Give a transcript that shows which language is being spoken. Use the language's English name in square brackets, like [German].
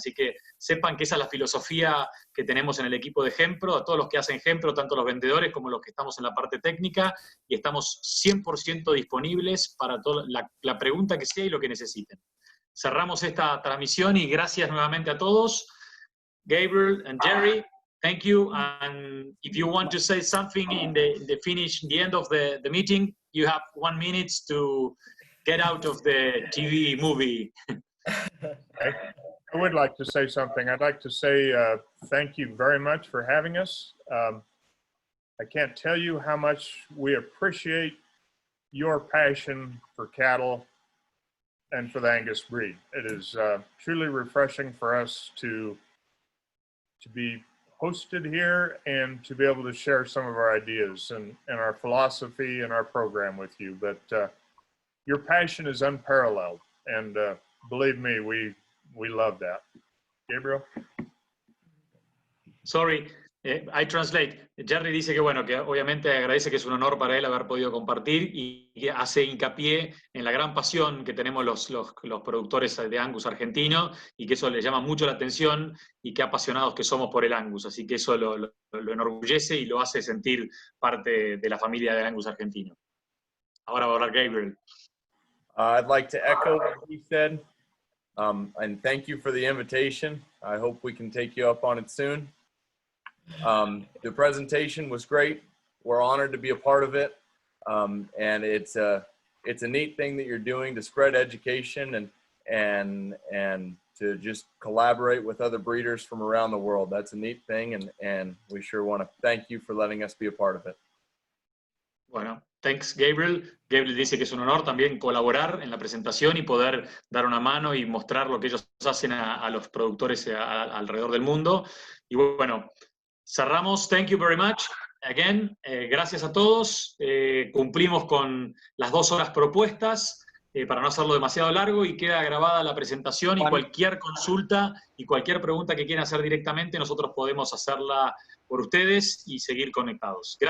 [Spanish] Así que sepan que esa es la filosofía que tenemos en el equipo de Gempro, a todos los que hacen Gempro, tanto los vendedores como los que estamos en la parte técnica, y estamos 100% disponibles para toda la pregunta que sea y lo que necesiten. Cerramos esta transmisión y gracias nuevamente a todos. [English] Gabriel and Jerry, thank you. And if you want to say something in the end of the meeting, you have 1 minute to get out of the TV movie. I would like to say something. I'd like to say thank you very much for having us. I can't tell you how much we appreciate your passion for cattle and for the Angus breed. It is truly refreshing for us to be hosted here and to be able to share some of our ideas and our philosophy and our program with you. But your passion is unparalleled, and believe me, we love that. Gabriel? Sorry, I translate. [Spanish] Jerry dice que bueno, que obviamente agradece que es un honor para él haber podido compartir y que hace hincapié en la gran pasión que tenemos los productores de Angus argentino y que eso le llama mucho la atención y qué apasionados que somos por el Angus. Así que eso lo enorgullece y lo hace sentir parte de la familia de Angus argentino. Ahora va a hablar Gabriel. [English] I'd like to echo what he said, and thank you for the invitation. I hope we can take you up on it soon. The presentation was great. We're honored to be a part of it, and it's a neat thing that you're doing to spread education and to just collaborate with other breeders from around the world. That's a neat thing, and we sure want to thank you for letting us be a part of it. [Spanish] Bueno, [English] thanks [Spanish] Gabriel. Gabriel dice que es un honor también colaborar en la presentación y poder dar una mano y mostrar lo que ellos hacen a los productores alrededor del mundo. Y bueno, cerramos. [English] Thank you very much. Again, [Spanish] gracias a todos. Cumplimos con las 2 horas propuestas para no hacerlo demasiado largo y queda grabada la presentación y cualquier consulta y cualquier pregunta que quieran hacer directamente, nosotros podemos hacerla por ustedes y seguir conectados.